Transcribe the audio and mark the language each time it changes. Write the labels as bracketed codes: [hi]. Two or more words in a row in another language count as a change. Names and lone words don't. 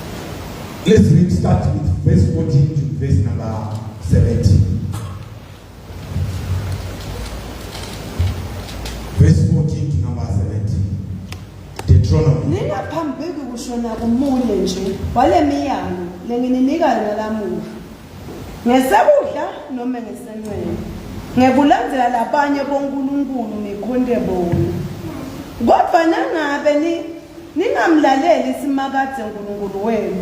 [en] Let's read, start with verse 14 to verse number 17. verse 14 to number 17. Deuteronomy. [ss] Ningaphambeki kushona kumunye nje wale miyango lengininika nalamuhla. Ngesekudla noma ngesenwele. Ngekulandzela labanye bonkulunkulu nikhonde bona. Kodwa nangabe ningamlaleli simakade uNkulunkulu wenu.